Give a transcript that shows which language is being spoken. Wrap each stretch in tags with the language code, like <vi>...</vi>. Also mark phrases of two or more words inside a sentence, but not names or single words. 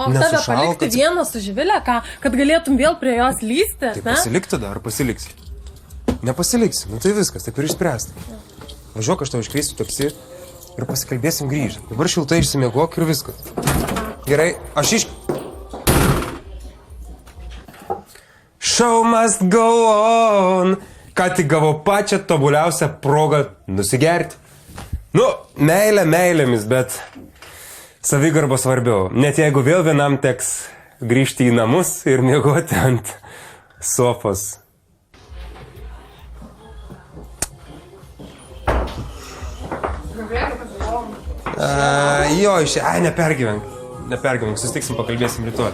<lt>Tave palikti vieną su Živilė, ką, kad galėtum vėl prie jos lysti? Tai pasilik tada, ar pasiliksi? Nepasiliksi, nu tai viskas, taip ir išspręsti. Važiuok, aš tau iškviesiu taksi ir pasikalbėsim grįžti. Dabar šiltai išsimiegok ir viskas. Gerai, aš</lt> <en>Show must go on.</en> <lt>Ką tik gavau pačią tobuliausią progą nusigerti. Nu, meilė meilėmis, bet savigarba svarbiau. Net jeigu vėl vienam teks grįžti į namus ir miegoti ant sofos. Nepergyvenk, susitiksim, pakalbėsim rytoj.</lt>